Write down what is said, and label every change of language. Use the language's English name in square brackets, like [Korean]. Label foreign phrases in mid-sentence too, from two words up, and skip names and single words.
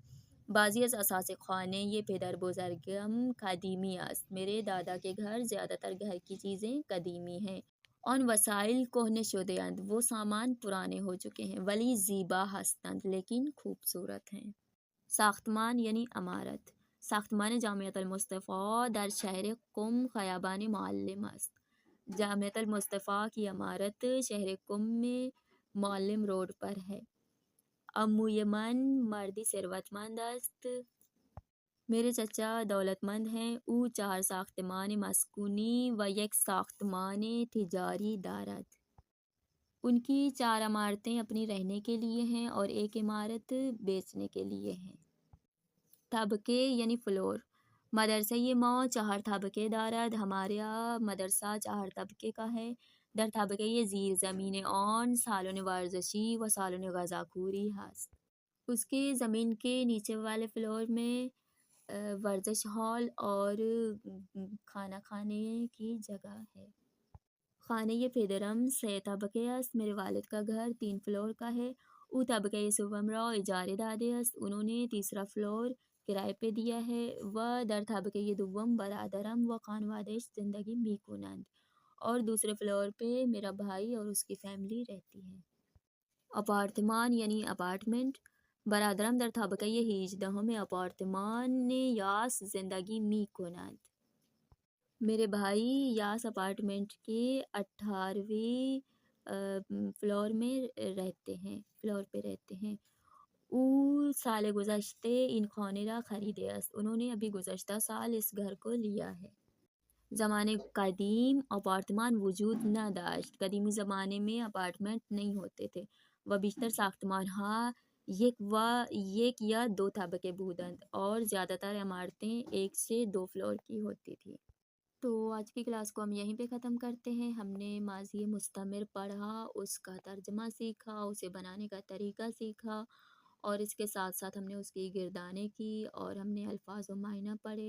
[Persian] بعضی از اساس خانه یہ پدر بزرگم قدیمی است. [Urdu] میرے دادا کے گھر زیادہ تر گھر کی چیزیں قدیمی ہیں. [Persian] آن وسائل کهنه شده اند. [Urdu] وہ سامان پرانے ہو چکے ہیں. [Persian] ولی زیبا هستند [Urdu] لیکن خوبصورت ہیں. [Persian] ساختمان یعنی عمارت. ساختمان جامعة المصطفی در شہر قم خیابان معلم است. [Urdu] جامعة المصطفی کی عمارت شہر قم میں معلم روڈ پر ہے. [Persian] عموی من مردی ثروتمند است. [Urdu] میرے چچا دولت مند ہیں. [Persian] او 4 ساختمان مسکونی و یک ساختمان تجاری دارد. [Urdu] ان کی 4 عمارتیں اپنی رہنے کے لیے ہیں اور ایک عمارت بیچنے کے لیے ہیں. [Persian] طبقے یعنی فلور. مدرسه ما 4 طبقه دارد. [Urdu] ہمارا مدرسہ 4 طبقے کا ہے. [Persian] در طبقه زیر زمین آن سالن ورزشی و سالن غذاخوری هست. [Urdu] اس کے زمین کے نیچے والے فلور میں ورزش ہال اور کھانا کھانے کی جگہ ہے۔ [Persian] خانه پدرم 3 طبقه است. [Urdu] میرے والد کا گھر 3 فلور کا ہے. [Persian] او طبقه سوم را اجاره داده است. [Urdu] انہوں نے تیسرا فلور کرائے پہ دیا ہے. [Persian] و در طبقه دوم برادرم و خانوادهش زندگی میکنند. [Urdu] اور دوسرے فلور پہ میرا بھائی اور اس کی فیملی رہتی ہے۔ [Persian] اپارتمان یعنی اپارٹمنٹ. برادرم در طبقه 18 اپارتمان یاس زندگی میکنند. [Urdu] میرے بھائی یاس اپارٹمنٹ کے 18ویں فلور پہ رہتے ہیں۔ [Persian] او سال گذشته این خانه را خریده است. [Urdu] انہوں نے ابھی گزشتہ سال اس گھر کو لیا ہے۔ [Persian] زمانے قدیم اپارتمان وجود نہ داشت. [Urdu] قدیمی زمانے میں اپارٹمنٹ نہیں ہوتے تھے. [Persian] و بیشتر ساختمان ها یک یا دو طبقه بودند [Urdu] اور زیادہ تر عمارتیں 1 سے 2 فلور کی ہوتی تھی۔ تو آج کی کلاس کو ہم یہیں پہ ختم کرتے ہیں۔ ہم نے ماضی مستمر پڑھا، اس کا ترجمہ سیکھا، اسے بنانے کا طریقہ سیکھا، اور اس کے ساتھ ساتھ ہم نے اس کی گردانیں کی، اور ہم نے الفاظ و معنی پڑھے۔